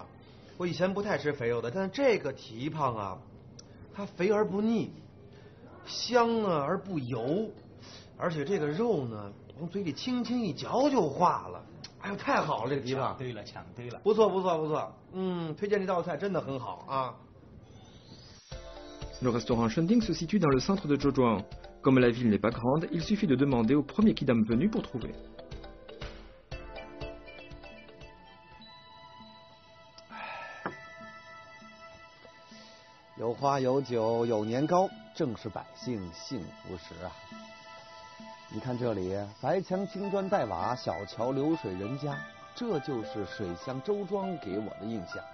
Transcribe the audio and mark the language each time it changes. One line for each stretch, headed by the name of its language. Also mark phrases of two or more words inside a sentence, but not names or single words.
Chinese: 我以前不太吃肥肉的，但是这个蹄膀啊，它肥而不腻，香啊而不油，而且这个肉呢，往嘴里轻轻一嚼就化了。哎呦，太好了，这个蹄膀。抢对了。不错不错不错，推荐这道菜真的很好啊。
French: Le restaurant Shending se situe dans le centre de Zheozhuang. Comme la ville n'est pas grande, il suffit de demander au premier kidam venu pour trouver.
Chinese: 有花有酒有年糕，正是百姓幸福时啊！你看这里，白墙青砖黛瓦，小桥流水人家，这就是水乡周庄给我的印象。